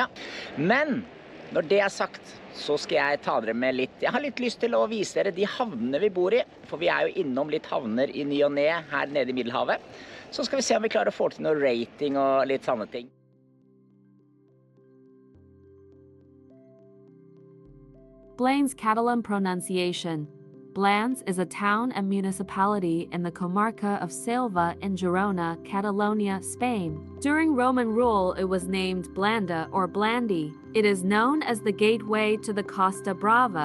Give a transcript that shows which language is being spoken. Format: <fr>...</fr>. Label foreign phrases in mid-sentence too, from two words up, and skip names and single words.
<no>Men når det er sagt, så skal jeg ta dere med litt. Jeg har litt lyst til å vise dere de havnene vi bor i, for vi er jo innom litt havner i ny og ne her nede i Middelhavet. Så skal vi se om vi klarer å få til noe rating og litt sånne ting.</no> <en>Blanes Catalan pronunciation. Blanes is a town and municipality in the comarca of Selva in Girona, Catalonia, Spain. During Roman rule, it was named Blanda or Blandi. It is known as the gateway to the Costa Brava.</en>